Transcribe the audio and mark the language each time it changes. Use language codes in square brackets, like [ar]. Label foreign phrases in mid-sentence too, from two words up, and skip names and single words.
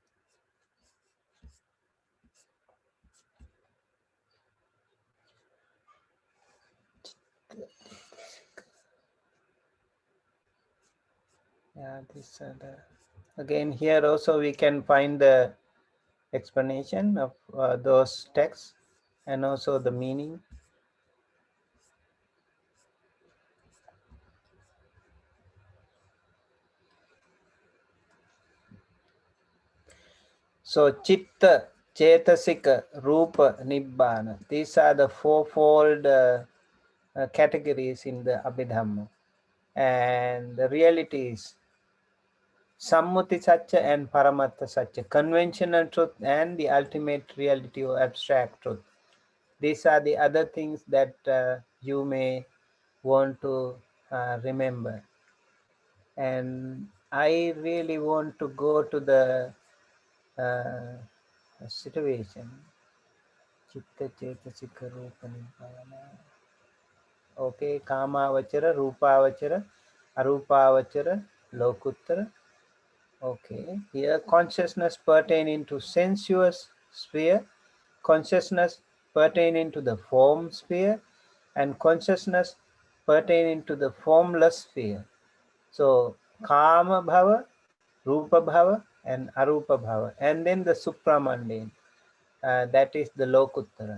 [en] Yeah, this again here also we can find the explanation of those texts and also the meaning. [pi] So chitta, cetasika, rupa, nibbana. [en] These are the fourfold categories in the Abhidhamma. And the reality is [pi] Sammuti Satya [en] and [pi] Paramatta Satya, [en] conventional truth and the ultimate reality or abstract truth. These are the other things that you may want to remember. And I really want to go to the situation. [pi] Chitta Chetasika Rupa Nibbana. Okay, Kamavachara, Rupavachara, Arupavachara, Lokuttara. [en] Okay, here consciousness pertaining to sensuous sphere, consciousness pertaining to the form sphere, and consciousness pertaining to the formless sphere. So, [pi] Kama Bhava, Rupa Bhava, and Arupa Bhava, [en] and then the supramundane, that is the Lokuttara.